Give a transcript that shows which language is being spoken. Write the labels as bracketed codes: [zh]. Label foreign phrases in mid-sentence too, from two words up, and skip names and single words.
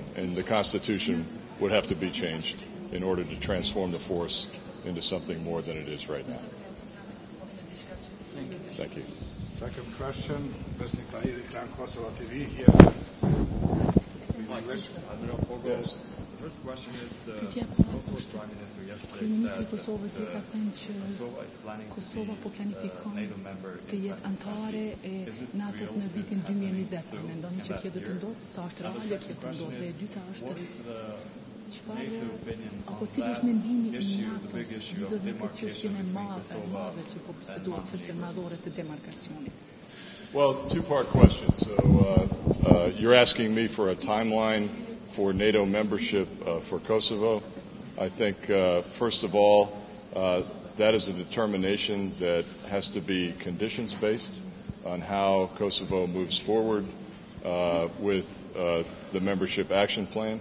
[en] And the Constitution would have to be changed in order to transform the force into something more than it is right now. Thank you. Second question, President Tahiri, Kosova TV, here. Yes. first question is, [sq] Pyetja e [en] Kosova's Prime Minister yesterday [sq] Kryeministri i [en] said [sq] Kosovës do ka thënë që [en] Kosovo is planning to [sq] Kosova po [en] be [sq] planifikon [en] NATO member [sq] të [en] in [sq] jetë anëtare e NATO-s në vitin 2020. Mendoni që kjo do të ndodhë? Sa është reale kjo të ndodhë? Dhe e dyta është apo cili është mendimi i NATO-s lidhur me këtë çështjen e madhe që po bisedohet, çështjen madhore të demarkacionit? [en] Well, two-part question. So you're asking me for a timeline for NATO membership for Kosovo. I think, first of all, that is a determination that has to be conditions-based on how Kosovo moves forward with the membership action plan.